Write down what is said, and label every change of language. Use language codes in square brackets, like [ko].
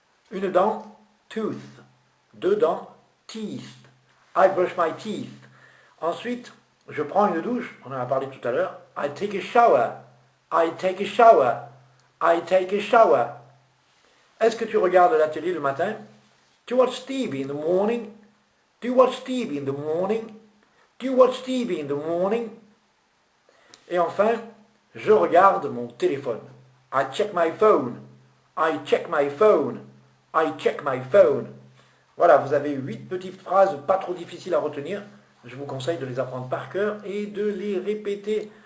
[fr] Une dent, [en] tooth. [fr] 2 dents, [en] teeth. I brush my teeth. [fr] Ensuite, je prends une douche. On en a parlé tout à l'heure. [en] I take a shower. I take a shower. [fr] I take a shower. Est-ce que tu regardes la télé le matin? [en] Do you watch TV in the morning? Do you watch TV in the morning? Do you watch TV in the morning? [fr] Et enfin, je regarde mon téléphone. [en] I check my phone. I check my phone. [fr] I check my phone. Voilà, vous avez 8 petites phrases pas trop difficiles à retenir. je vous conseille de les apprendre par cœur et de les répéter.